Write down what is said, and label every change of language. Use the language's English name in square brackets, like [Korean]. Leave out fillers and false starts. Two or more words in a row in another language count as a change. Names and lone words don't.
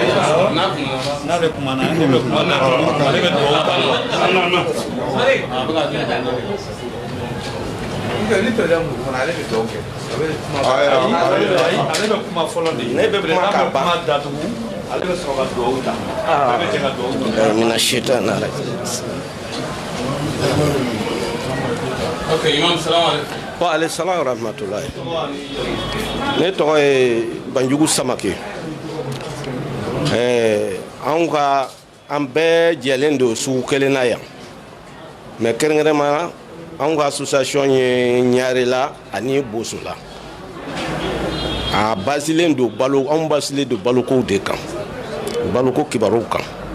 [Bambara] N'ale kumana ne bɛ kuma la ale bɛ dugawu ta. Ni président mun fana ale bɛ dugawu kɛ. Ale bɛ kuma fɔlɔ de. Ne bɛ kuma datugu ale bɛ sɔrɔ ka dugawu ta. Ale bɛ jɛ ka dugawu ta. [Arabic] من الشيطان na ok imam السلام عليكم. وعليه السلام ورحمة الله. [Bambara] ne tɔgɔ ye Banjugu Samake. an bɛɛ jɛlen don sugu kelen na yan mais kɛrɛnkɛrɛnma anw ka association ye Ɲarela ani Bosola a basilen do balo an basilen do baloko de kan baloko kibaru kan